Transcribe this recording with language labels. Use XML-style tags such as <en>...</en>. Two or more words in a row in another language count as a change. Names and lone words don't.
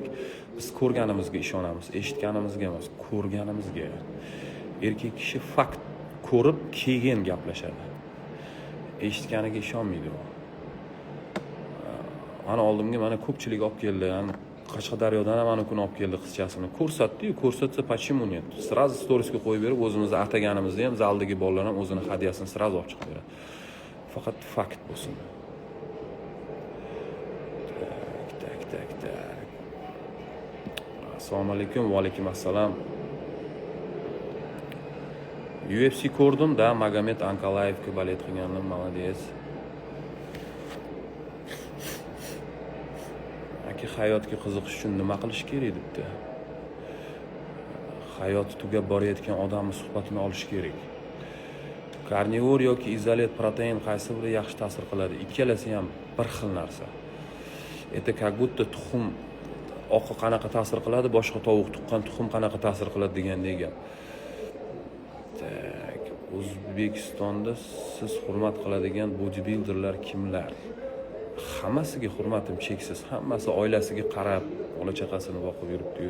<uz>Biz ko'rganimizga ishonamiz, eshitganimizga emas, ko'rganimizga. Erkak kishi fakt ko'rib, keyin gaplashadi. Eshitganiga ishonmaydi u. Mana oldimga mana ko'pchilik olib keldi. Qashqadaryodan ham ana kuni olib keldi qizchasini. Ko'rsatdi-yu, ko'rsatsa</uz> <ru>почему нет?</ru> <uz>Сразу storiesga qo'yib berib, o'zimizni ataganimizni ham zaldagi bolalar ham o'zini hadyasini sразу olib chiqib beradi. Faqat fakt bo'lsin. Tak. Assalomu alaykum, va alaykum assalom. UFC ko'rdim-da, Magomed Ankalayevga balet qilganim, молодец. Hayotga qiziqish uchun nima qilish kerak debdi. hayoti tugab borayotgan odamni suhbatini olish kerak. Karnivor yoki izolat protein qaysi biri yaxshi ta'sir qiladi? Ikkalasi ham bir xil narsa.</uz> <ru>Как будто</ru> <uz>tuxum oqi qanaqa ta'sir qiladi, boshqa tovuq tuqqan tuxum qanaqa ta'sir qiladi degandek gap. O'zbekistonda siz hurmat qiladigan bodybuilderlar kimlar? Hammasiga hurmatim cheksiz. Hammasi oilasiga qarab, bola chaqasini boqib yuribdi-yu.</uz>